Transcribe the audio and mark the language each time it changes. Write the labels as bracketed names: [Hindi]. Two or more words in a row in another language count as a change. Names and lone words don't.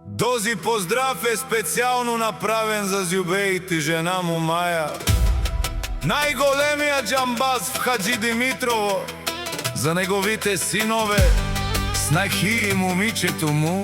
[Bulgarian] Този поздрав е специјално направен за Зјубејт и жена му Маја. [Macedonian] Најголемиот џамбаз в Хаджи Димитрово, за неговите синове, снахи и момичето му.